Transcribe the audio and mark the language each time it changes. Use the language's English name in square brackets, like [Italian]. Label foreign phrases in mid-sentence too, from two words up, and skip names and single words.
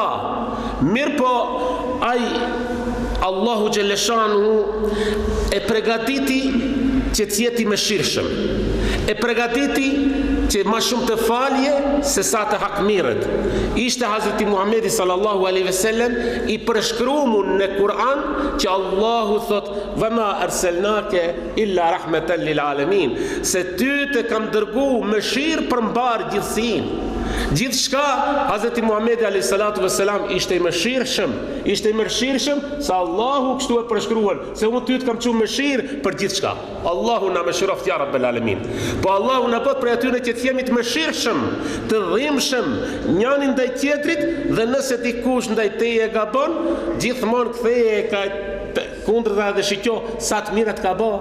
[Albanian] Mirë po, Allahu [Arabic] جل شأنه [Albanian] e përgatiti që të jeti mëshirshëm, e përgatiti që ma shumë të falje se sa të hakmirët. Ishte Hazreti Muhamedi [Arabic] صلى الله عليه وسلم [Albanian] i përshkruar në Kur'an që Allahu thot [Arabic] وما أرسلناك إلا رحمة للعالمين, [Albanian] se ty të kam dërguar mëshirë për mbar gjithësinë. Gjithçka Hazreti Muhamedi [Arabic] عليه الصلاة والسلام [Albanian] ishte i mëshirshëm, se Allahu kështu e përshkruan, se unë ty të kam çuar mëshirë për gjithçka. Allahu na mëshiroft [Arabic] يا رب العالمين. [Albanian] Po Allahu na bët për atyre që të jemi të mëshirshëm, të dhimbshëm njëri ndaj tjetrit, dhe nëse dikush ndaj teje gabon, gjithmonë ktheje ka kundërta dhe shiko sa të mirat ka bë.